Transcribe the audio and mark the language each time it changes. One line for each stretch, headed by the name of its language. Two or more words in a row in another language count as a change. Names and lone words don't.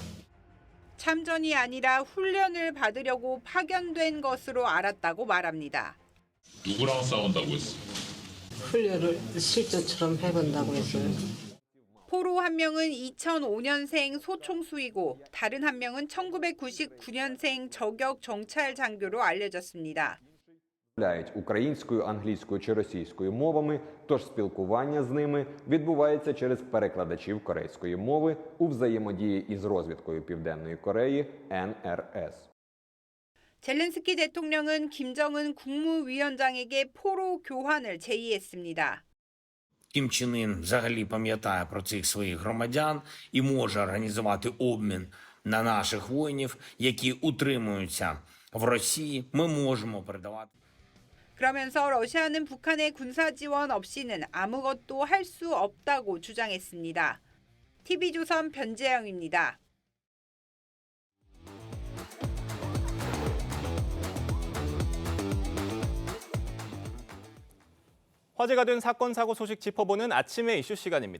Korean: 참전이 아니라 훈련을 받으려고 파견된 것으로 알았다고 말합니다. 누구랑 싸운다고 했어? 훈련을 실전처럼 해본다고 했어요. 포로 한 명은 2005년생 소총수이고 다른 한 명은 1999년생 저격 정찰 장교로 알려졌습니다.
Ukrainian: українською, англійською чи російською мовами, тож спілкування з ними відбувається через перекладачів корейської мови у взаємодії із розвідкою Південної Кореї NRS.
Korean: 젤렌스키 대통령은 김정은 국무위원장에게 포로 교환을 제의했습니다.
Ukrainian: Кім Чен Ін взагалі пам'ятає про цих своїх громадян і може організувати обмін на наших воїнів, які утримуються в Росії, ми можемо передавати.
Korean: 그러면서 러시아는 북한의 군사 지원 없이는 아무것도 할 수 없다고 주장했습니다. TV조선 변재영입니다. 화제가 된 사건 사고 소식 짚어보는 아침의 이슈 시간입니다.